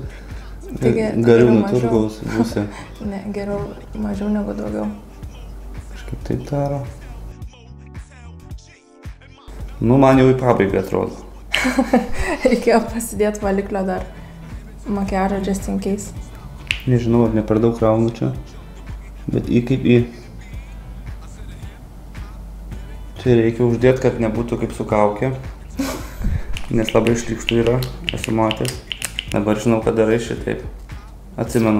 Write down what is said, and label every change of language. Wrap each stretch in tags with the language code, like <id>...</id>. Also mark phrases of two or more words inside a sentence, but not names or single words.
<lt>Gariūnų turgaus būsi. Ne, geriau mažiau negu daugiau. Kažkaip taip daro. Nu, man jau į pabaigą atrodo. Reikėjo pasidėti valiklio dar. Makiažą</lt> <en>just in case.</en> <lt>Nežinau, ar ne per daug kraunu čia. Bet kaip į... Čia reikia uždėti, kad nebūtų kaip su kaukė. Nes labai šlykštų yra, esu matęs. Dabar žinau, kad darai šitaip. Atsimenu.</lt>